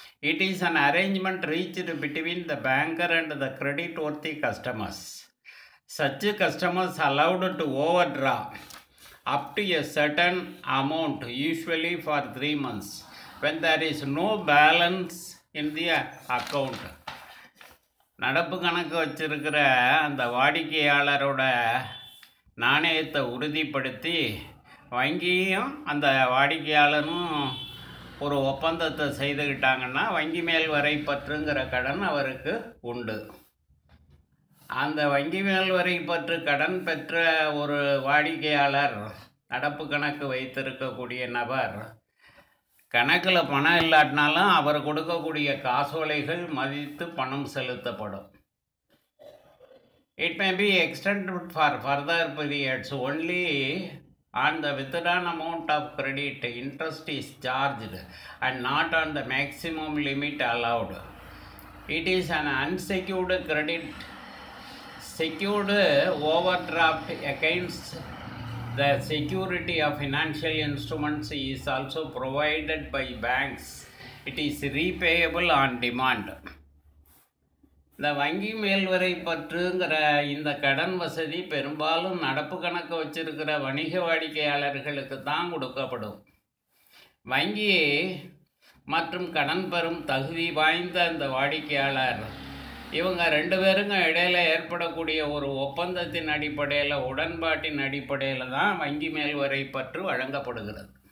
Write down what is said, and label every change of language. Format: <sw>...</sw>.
<en>It is an arrangement reached between the banker and the credit worthy customers. Such customers allowed to overdraw up to a certain amount, usually for 3 months, when there is no balance in the account.</en> <ta>நடப்பு கணக்கு வச்சிருக்கிற அந்த வாடிக்கையாளரோட நாணயத்தை உறுதிப்படுத்தி வங்கியும் அந்த வாடிக்கையாளரும் ஒரு ஒப்பந்தத்தை செய்துக்கிட்டாங்கன்னா வங்கி மேல் வரை பற்றுங்கிற கடன் அவருக்கு உண்டு. அந்த வங்கி மேல் வரை பற்று கடன் பெற்ற ஒரு வாடிக்கையாளர், நடப்பு கணக்கு வைத்திருக்கக்கூடிய நபர், கணக்கில் பணம் இல்லாட்டினாலும் அவர் கொடுக்கக்கூடிய காசோலைகள் மதித்து பணம் செலுத்தப்படும்.</ta> <en>It may be extended for further periods only on the withdrawn amount of credit. Interest is charged and not on the maximum limit allowed. It is an unsecured credit. Secured overdraft against the security of financial instruments is also provided by banks. It is repayable on demand.</en> <ta>இந்த வங்கி மேல்வரை பற்றுங்கிற இந்த கடன் வசதி பெரும்பாலும் நடப்பு கணக்கு வச்சிருக்கிற வணிக வாடிக்கையாளர்களுக்கு தான் கொடுக்கப்படும். வங்கி மற்றும் கடன் பெறும் தகுதி வாய்ந்த அந்த வாடிக்கையாளர், இவங்க ரெண்டு பேருங்க இடையில ஏற்படக்கூடிய ஒரு ஒப்பந்தத்தின் அடிப்படையில், உடன்பாட்டின் அடிப்படையில் தான் வங்கி மேல்வரை பற்று வழங்கப்படுகிறது.</ta>